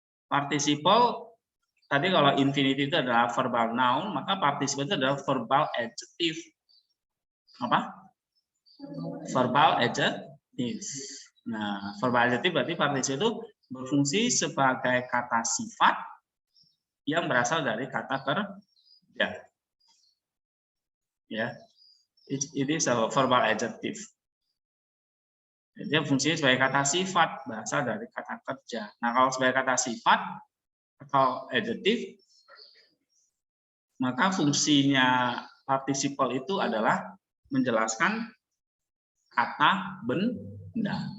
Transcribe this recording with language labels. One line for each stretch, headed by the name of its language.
Indonesian: Participle tadi kalau infinitive itu adalah verbal noun, maka participle itu adalah verbal adjective. Apa? Verbal adjective. Nah, verbal adjective berarti participle itu berfungsi sebagai kata sifat yang berasal dari kata kerja.
English: Ya, it is a verbal adjective.
Indonesian: Dia fungsinya sebagai kata sifat, berasal dari kata kerja. Nah, kalau sebagai kata sifat atau adjective, maka fungsinya participle itu adalah menjelaskan kata benda.